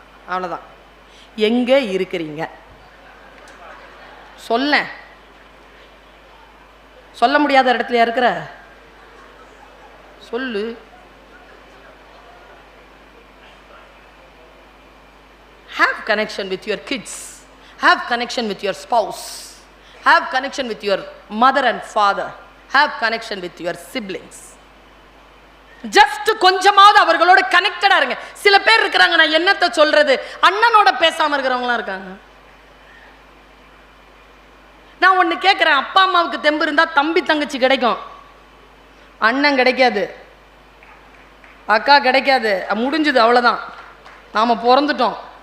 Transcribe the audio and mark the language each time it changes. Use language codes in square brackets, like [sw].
[ta] அவ்வளோதான். எங்கே இருக்கிறீங்க சொல்ல முடியாத இடத்துல இருக்கிற சொல்லு. [en] Have connection with your kids. Have connection with your spouse. Have connection with your mother and father. Have connection with your siblings. [ta] Just கொஞ்சமாவது அவர்களோட கனெக்டடா இருங்க. சில பேர் இருக்கிறாங்க, நான் என்னத்தை சொல்றது, அண்ணனோட பேசாம இருக்கிறவங்களாம் இருக்காங்க. நான் ஒண்ணு கேட்கிறேன், அப்பா அம்மாவுக்கு தெம்பு இருந்தா தம்பி தங்கச்சி கிடைக்கும், அண்ணன் கிடைக்காது, அக்கா கிடைக்காது, முடிஞ்சது, அவ்வளவுதான். நாம பிறந்துட்டோம்.